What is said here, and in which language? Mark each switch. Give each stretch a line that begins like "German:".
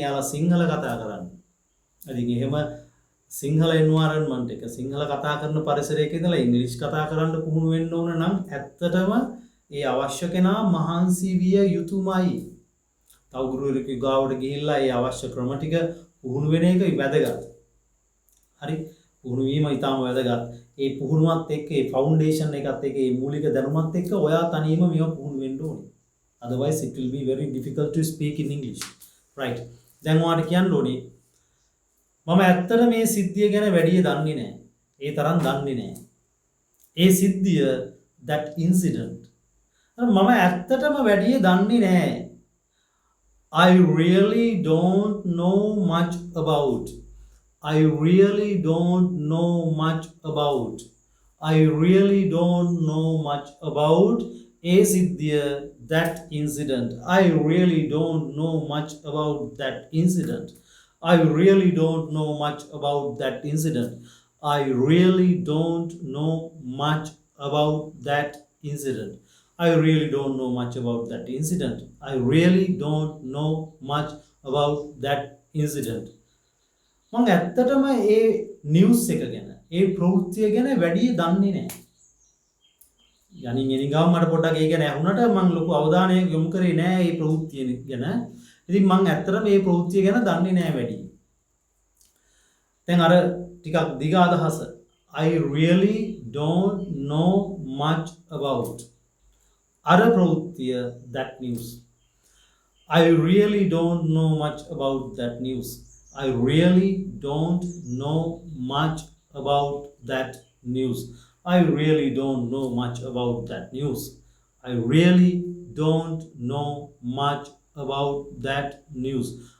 Sinhala: යාලා සිංහල කතා කරන්නේ. ඉතින් එහෙම සිංහල එන්වයරන්මන්ට් එක සිංහල කතා කරන පරිසරයක ඉඳලා ඉංග්‍රීසි කතා කරන්න පුහුණු වෙන්න ඕන නම් ඇත්තටම ඒ අවශ්‍ය කෙනා මහන්සි විය යුතුමයි. තව ගුරුවරයෙකු ගාවට ගිහිල්ලා ඒ අවශ්‍ය ක්‍රම ටික පුහුණු වෙන එක වැදගත්. හරි? පුහුණු වීම ඉතාම වැදගත්. ඒ පුහුණුවත් එක්ක ඒ ෆවුන්ඩේෂන් එකත් එක්ක ඒ මූලික දැනුමත් එක්ක ඔයා තනියම මේව පුහුණු වෙන්න ඕනේ.
English: Otherwise it will be very difficult to speak in English. Right?
Sinhala: දැන් ඔයාලට කියන්න ඕනේ මම ඇත්තට මේ සිද්ධිය ගැන වැඩිය දන්නේ නැහැ. ඒ තරම් දන්නේ නැහැ. ඒ සිද්ධිය
English: that incident.
Sinhala: මම ඇත්තටම වැඩිය දන්නේ නැහැ.
English: I really don't know much about. I really don't know much about. I really don't know much about a siddhiya that incident. I really don't know much about that incident. I really don't know much about that incident. I really don't know much about that incident. I really don't know much about that incident. I really don't know much about that incident.
Sinhala: මම ඇත්තටම ඒ news එක ගැන, ඒ ප්‍රවෘත්තිය ගැන වැඩි දන්නේ නැහැ. යනින් එනිගාම මට පොඩ්ඩක් ඒ ගැන ඇහුණට මම ලොකු අවධානයක් යොමු කරේ නැහැ මේ ප්‍රවෘත්තිය ගැන. ඉතින් මම ඇත්තටම මේ ප්‍රවෘත්තිය ගැන දන්නේ නැහැ වැඩි. දැන් අර ටිකක් දිග අදහස.
English: I really don't know much about.
Sinhala: අර ප්‍රවෘත්තිය
English: that news. I really don't know much about that news. I really don't know much about that news. I really don't know much about that news. I really don't know much about that news.